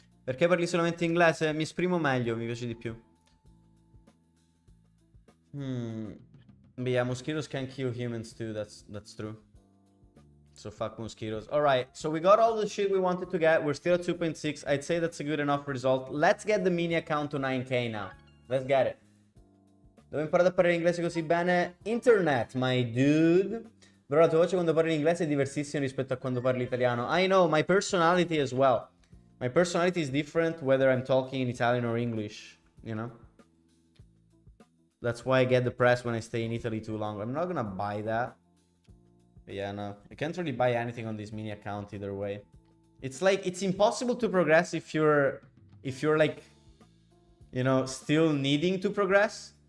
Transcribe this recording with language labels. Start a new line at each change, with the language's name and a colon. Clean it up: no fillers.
Italian: Perché parli solamente inglese? Mi esprimo meglio, mi piace di più.
English: But yeah, mosquitoes can kill humans too, that's true. So fuck mosquitoes. Alright, so we got all the shit we wanted to get. We're still at 2.6. I'd say that's a good enough result. Let's get the mini account to 9k now. Let's get it.
Italian: Dove ho imparato a parlare inglese così bene?
English: Internet, my dude.
Italian: Però la tua voce quando parli in inglese è diversissima rispetto a quando parli italiano.
English: I know, my personality as well. My personality is different whether I'm talking in Italian or English, you know? That's why I get depressed when I stay in Italy too long. I'm not gonna buy that. But yeah, no. I can't really buy anything on this mini account either way. It's like, it's impossible to progress if you're like, you know, still needing to progress.